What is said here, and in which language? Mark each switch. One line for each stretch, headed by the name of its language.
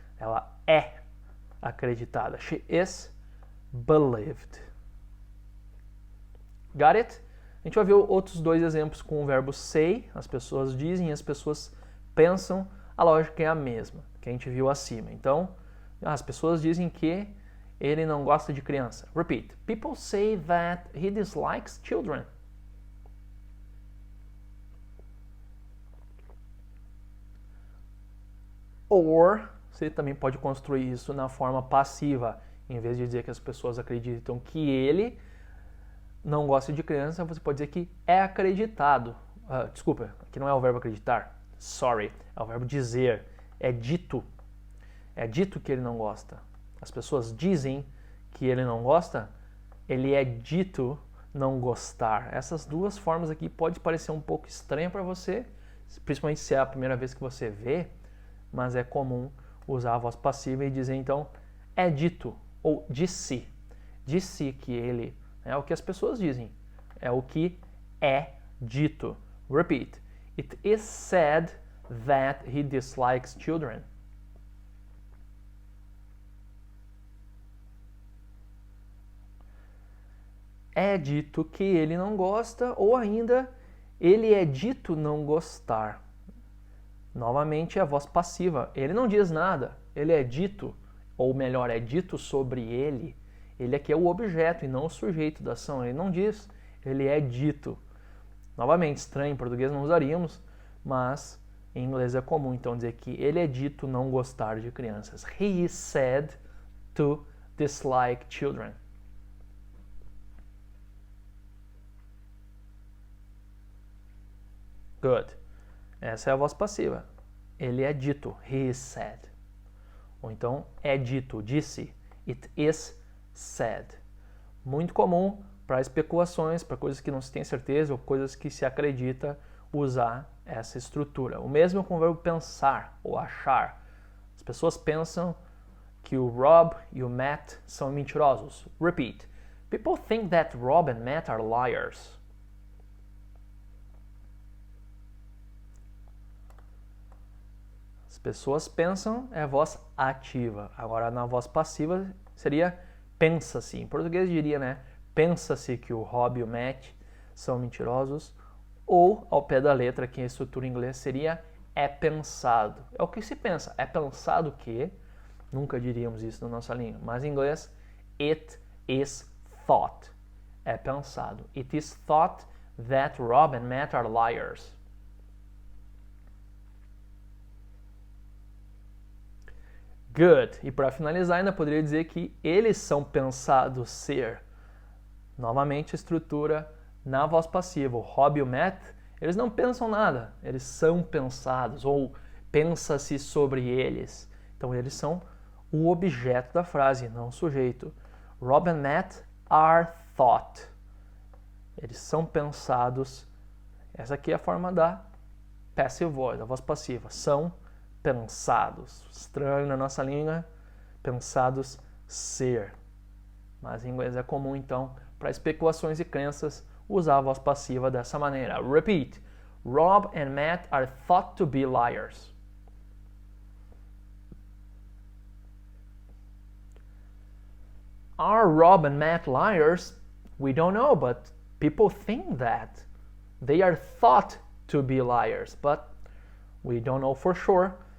Portuguese: Ela é acreditada.
English: She is believed. Got it?
Portuguese: A gente vai ver outros dois exemplos com o verbo say. As pessoas dizem, as pessoas pensam. A lógica é a mesma, que a gente viu acima. Então, as pessoas dizem que ele não gosta de criança.
English: Repeat. People say that he dislikes children. Or,
Portuguese: você também pode construir isso na forma passiva. Em vez de dizer que as pessoas acreditam que ele não gosta de criança, você pode dizer que é acreditado. Desculpa, aqui não é o verbo acreditar.
English: Sorry,
Portuguese: é o verbo dizer. É dito. É dito que ele não gosta. As pessoas dizem que ele não gosta, ele é dito não gostar. Essas duas formas aqui pode parecer um pouco estranha para você, principalmente se é a primeira vez que você vê, mas é comum usar a voz passiva e dizer então é dito ou disse. Disse que ele, é o que as pessoas dizem, é o que é dito.
English: Repeat. It is said that he dislikes children.
Portuguese: É dito que ele não gosta, ou ainda, ele é dito não gostar. Novamente, a voz passiva. Ele não diz nada, ele é dito, ou melhor, é dito sobre ele. Ele aqui é o objeto e não o sujeito da ação. Ele não diz, ele é dito. Novamente, estranho, em português não usaríamos, mas em inglês é comum então dizer que ele é dito não gostar de crianças.
English: He is said to dislike children. Good.
Portuguese: Essa é a voz passiva. Ele é dito.
English: He is said.
Portuguese: Ou então, é dito, disse.
English: It is said.
Portuguese: Muito comum para especulações, para coisas que não se tem certeza ou coisas que se acredita usar essa estrutura. O mesmo com o verbo pensar ou achar. As pessoas pensam que o Rob e o Matt são mentirosos.
English: Repeat. People think that Rob and Matt are liars.
Portuguese: As pessoas pensam é voz ativa. Agora, na voz passiva, seria pensa-se. Em português diria, né? Pensa-se que o Rob e o Matt são mentirosos. Ou, ao pé da letra, que a estrutura em inglês seria é pensado. É o que se pensa. É pensado que... Nunca diríamos isso na nossa língua. Mas em inglês,
English: it is thought.
Portuguese: É pensado.
English: It is thought that Rob and Matt are liars. Good.
Portuguese: E para finalizar, ainda poderia dizer que eles são pensados ser. Novamente, a estrutura na voz passiva. O Rob e o Matt, eles não pensam nada. Eles são pensados, ou pensa-se sobre eles. Então, eles são o objeto da frase, não o sujeito.
English: Rob and Matt are thought.
Portuguese: Eles são pensados. Essa aqui é a forma da passive voice, da voz passiva. São pensados. Estranho na nossa língua, pensados ser. Mas em inglês é comum, então, para especulações e crenças, usar a voz passiva dessa maneira.
English: Repeat. Rob and Matt are thought to be liars. Are Rob and Matt liars? We don't know, but people think that. They are thought to be liars, but we don't know for sure.